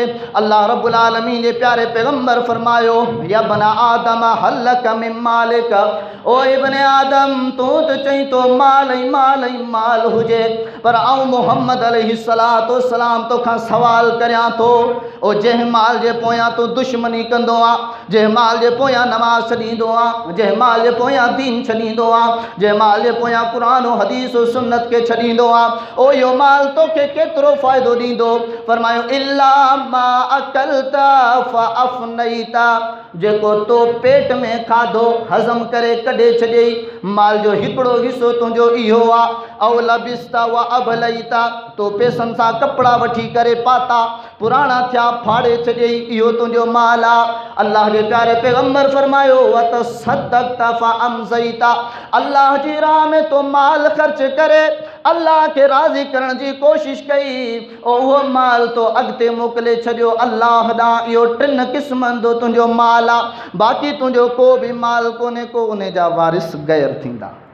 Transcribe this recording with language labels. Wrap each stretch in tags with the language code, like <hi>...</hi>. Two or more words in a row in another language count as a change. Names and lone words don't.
<ar>الله رب العالمين</ar> <sd>जे प्यारे पैगंबर फरमायो</sd> <ar>يا بنا آدم هلك من مالك,</ar> <sd>ओ</sd> <ar>ابن آدم</ar> <sd>तू तो चई तो माल ही माल हुजे, पर आऊं मोहम्मद</sd> <ar>عليه الصلاة والسلام</ar> <sd>तोखां सवाल करियां थो, ओ जंहिं माल जे पोयां तू दुश्मनी कंदो आ, जंहिं माल जे पोयां नमाज छॾींदो आ, जंहिं माल जे पोयां दीन छॾींदो आ, जंहिं माल जे पोयां क़ुरान और हदीस और सुन्नत के छॾींदो आ, ओ यो माल तोखे केतिरो फ़ाइदो ॾींदो।</sd> <ar>फरमायो إلا ما أكلت فأفنيت,</ar> <sd>जेको तो पेट में खाधो हज़म करे कढे छॾियई, माल जो हिकिड़ो हिस्सो तुंहिंजो इहो आ।</sd> <ar>أو لبست و أبليت,</ar> <sd>तो पैसनि सां कपिड़ा वठी करे पाता पुराणा थिया फाड़े छॾियई, इहो तुंहिंजो माल आ। अल्लाह जे प्यारे पैगंबर फरमायो</sd> <ar>و تصدقت فأمضيت,</ar> <sd>अल्लाह जी राह में तो माल ख़र्च करे अल्लाह के राज़ी करण जी कोशिश कई, उहो माल तो अॻिते मोकिले छॾियो अल्लाह ॾांहुं। इहो टिनि क़िस्मनि जो तुंहिंजो माल आहे, बाक़ी तुंहिंजो को बि माल कोन्हे, को उन जा वारिस ग़ैर थींदा।</sd>